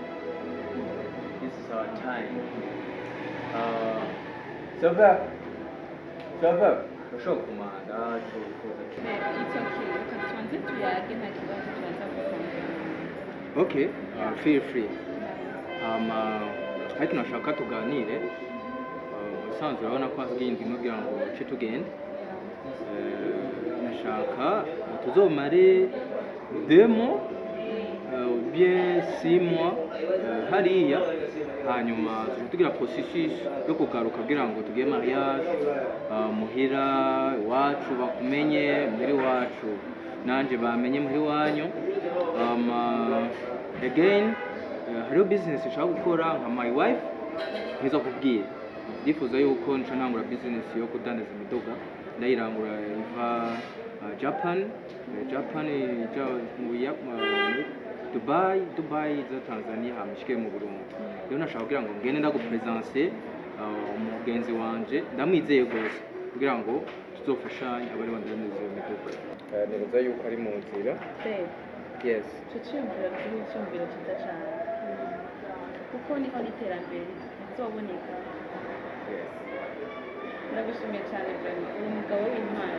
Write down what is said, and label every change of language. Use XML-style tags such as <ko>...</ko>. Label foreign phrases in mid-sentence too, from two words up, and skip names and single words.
<en>This is our time.</en> <rn>Silver, urashobora kumanda tukuza.</rn> <en>Okay, feel free.</en> <rn>Ariko nashaka tuganire. Usanzwe urabona ko hasigaye indwi kugira ngo uce tugende. Nashaka tuzomare 2 mois, bien 6 mois hariya, hanyuma tugira processus yo kugaruka kugira ngo tugire mariage muhira iwacu bakumenye muri wacu nanje bamenye muri wanyu. Again hariho business nshaka gukora nka</rn> <en>my wife</en> <rn>nkiza kubwira ndifuza yuko nca ntangura business yo kudandaza imiduga ndayirangura iva Japan ija muri Dubai za Tanzania hamishike mu Burundi. Rero nashaka kugira ngo ngende ndagupresence umugenzi wanje ndamwizeye gose kugira ngo tuzofashanya abari bandandaza iyo miduga. Nibaza yuko ari mu nzira. Yes. Tucyumvira cyumvira cyiza cyane. Kuko niho n'iterambere rizoboneka. Yes. Ndagushimiye cyane Johnny. Uri umugabo w'intwari.</rn>